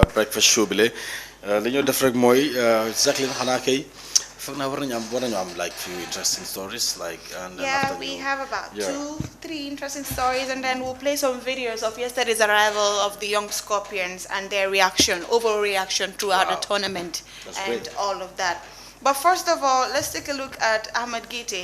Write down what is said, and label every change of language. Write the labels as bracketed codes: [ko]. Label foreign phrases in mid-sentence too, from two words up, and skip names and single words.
[en] breakfast show [wo] bi le li ñu def rek mooy Jacqueline xanaa kay foog naa war nañu am [en] like few interesting stories like and yeah, we have about 2-3 interesting stories, and then we'll play some videos of yesterday's arrival of the young Scorpions and their overreaction throughout the tournament. That's and great. All of that. But first of all, let's take a look at Ahmed Gite.